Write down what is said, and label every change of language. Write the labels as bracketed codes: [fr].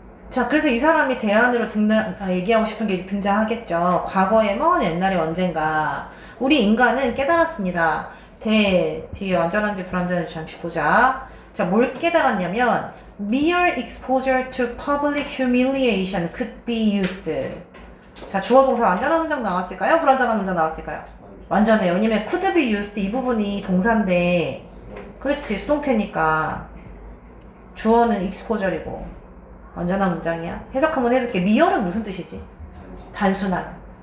[ko] 자, 그래서 이 사람이 대안으로 얘기하고 싶은 게 등장하겠죠. 과거에 먼 옛날에 언젠가 우리 인간은 깨달았습니다. 뒤에 완전한지 불완전한지 잠시 보자. 자, 뭘 깨달았냐면 [en] mere exposure to public humiliation could be used. [ko] 자, 주어 동사 완전한 문장 나왔을까요? 불완전한 문장 나왔을까요? 완전해요. 왜냐면 could be used 이 부분이 동사인데 그렇지 수동태니까 주어는 exposure이고 완전한 문장이야. 해석 한번 해볼게. 미열은 무슨 뜻이지? 단순한.